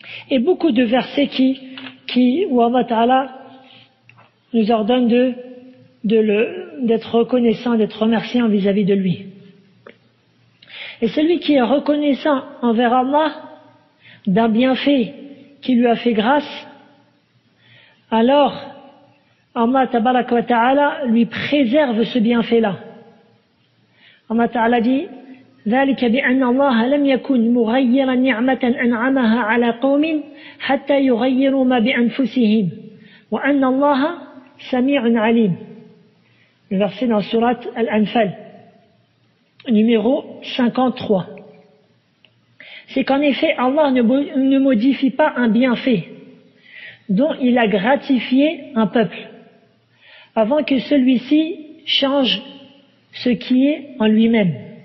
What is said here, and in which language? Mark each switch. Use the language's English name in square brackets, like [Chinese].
[French] Et beaucoup de versets où Allah Ta'ala nous ordonne d'être reconnaissant, d'être remerciant vis-à-vis de lui. Et celui qui est reconnaissant envers Allah d'un bienfait qui lui a fait grâce, alors Allah Tabaraka wa Ta'ala lui préserve ce bienfait-là. Allah Ta'ala dit [Arabic] ذلك بأن الله لم يكن مغيرا نعمة أنعمها على قوم حتى يغيروا ما بأنفسهم وأن الله سميع عليم. [French] Le verset dans Surat Al-Anfal, numéro 53. C'est qu'en effet, Allah ne modifie pas un bienfait dont il a gratifié un peuple avant que celui-ci change ce qui est en lui-même.